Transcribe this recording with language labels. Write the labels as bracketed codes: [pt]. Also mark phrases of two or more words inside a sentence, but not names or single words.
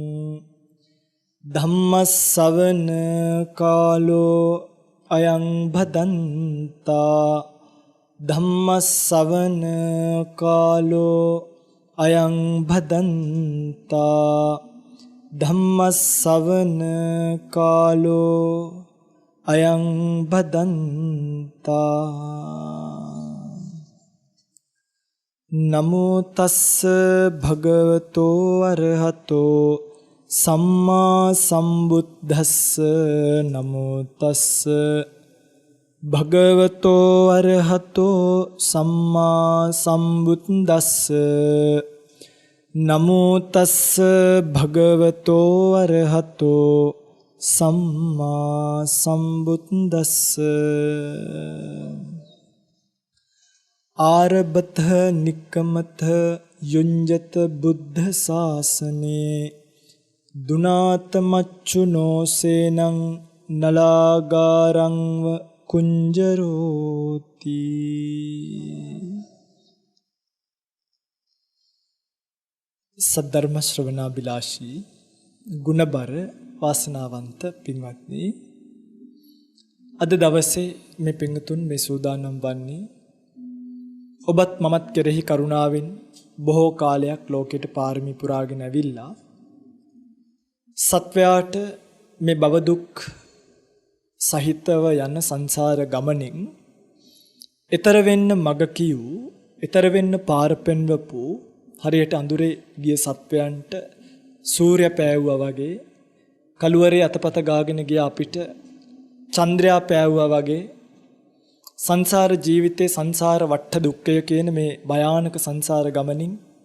[pi] धम्मश्रवण कालो अयं भदन्ता धम्मश्रवण कालो अयं भदन्ता धम्मश्रवण कालो अयं भदन्ता नमो तस्स भगवतो अरहतो सम्मा सम्बुद्धस्स नमो तस्स भगवतो अरहतो सम्मा सम्बुद्धस्स नमो तस्स भगवतो अरहतो सम्मा सम्बुद्धस्स आरभत निक्कमत युञ्जत बुद्ध शासने दुनात मच्चुनो सेनं नलागारं कुंजरोति [si] සද්ධර්ම ශ්‍රවණාභිලාෂී ගුණබර වාසනාවන්ත පින්වත්නි අද දවසේ මේ පින්තුන් මේ සූදානම් වන්නේ ඔබත් මමත් කෙරෙහි කරුණාවෙන් බොහෝ කාලයක් ලෝකෙට පාරමී පුරාගෙන ඇවිල්ලා සත්වයාට මේ භව දුක් සහිතව යන සංසාර ගමනින් ඊතර වෙන්න මග කියූ ඊතර වෙන්න පාර පෙන්වපු හරියට අඳුරේ ගිය සත්වයන්ට සූර්ය පෑවුවා වගේ කළුවරේ අතපත ගාගෙන ගිය අපිට චන්ද්‍රයා පෑවුවා වගේ සංසාර ජීවිතේ සංසාර වට්ට දුක්ඛය කියන මේ භයානක සංසාර ගමනින්